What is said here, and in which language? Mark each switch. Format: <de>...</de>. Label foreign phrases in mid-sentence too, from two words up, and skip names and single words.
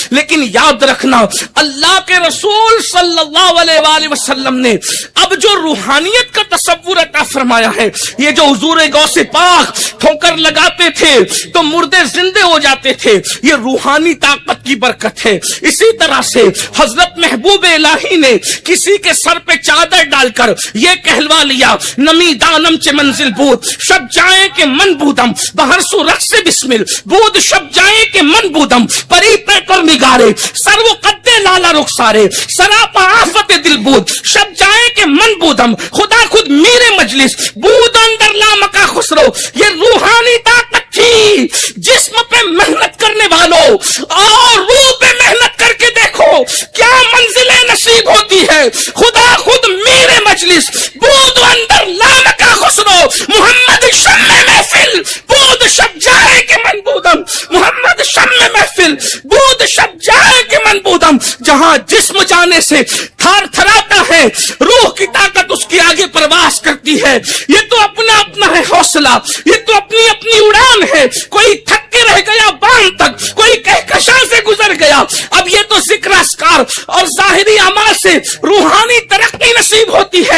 <ur>لیکن یاد رکھنا اللہ کے رسول صلی اللہ علیہ وآلہ وسلم نے اب جو روحانیت کا تصور عطا فرمایا ہے, یہ جو حضور غوث پاک ٹھوکر لگاتے تھے تو مردے زندے ہو جاتے تھے, یہ روحانی طاقت کی برکت ہے. اسی طرح سے حضرت محبوب الہی نے کسی کے سر پہ چادر ڈال کر یہ کہلوا لیا</ur> <fa>نمی دانم چ منزل بود شب جائیں کہ من بودم بہر سو رقص بسمل بود شب جائیں کہ من بودم پری پہ کر نگارے سر و قدے لالا رخسارے سراپا آفت دل بود شب جائیں کہ من بودم خدا خود میرے مجلس بود اندر لامکا خسرو.</fa> <ur>یہ روحانی طاقت تھی. جسم پہ محنت کرنے والوں اور روح پہ محنت کر کے دیکھو کیا منزلیں نصیب ہوتی ہے.</ur> <fa>خدا خود میرے مجلس بود اندر لامکا خسرو محمد شم محفل بود شب جائے کہ من بودم محمد شم محفل بود شب جائے کہ من بودم.</fa> <ur>جہاں جسم جانے سے تھار تھراتا ہے, روح کی طاقت اس کی آگے پرواز کرتی ہے. یہ تو اپنا اپنا ہے حوصلہ, یہ تو اپنی اپنی اڑان ہے. کوئی تھک کے رہ گیا باندھ تک, کوئی کہکشاں سے گزر گیا. اب یہ تو ذکر اذکار اور ظاہری اعمال سے روحانی ترقی نصیب ہوتی ہے.</ur>